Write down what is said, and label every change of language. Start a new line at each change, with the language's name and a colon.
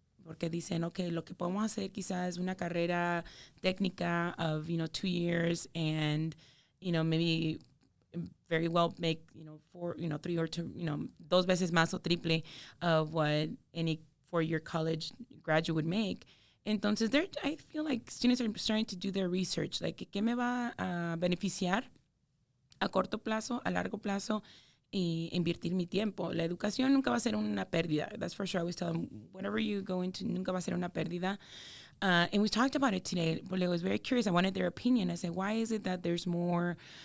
Spanish: Porque dicen, okay, lo que podemos hacer quizás es una carrera técnica of,
English: 2 years and, maybe very well make,
Spanish: 4, 3 or 2, dos veces más o triple
English: of what any 4-year college graduate would make. Entonces, I feel like students are starting to do their research.
Spanish: Like, ¿qué me va a beneficiar a corto plazo, a largo plazo? Y invertir mi tiempo. La educación nunca va a ser una pérdida.
English: That's for sure. I always tell them, whatever you go into,
Spanish: nunca va a ser una pérdida.
English: And we talked about it today. But I was very curious. I wanted their opinion. I said, why is it that there's more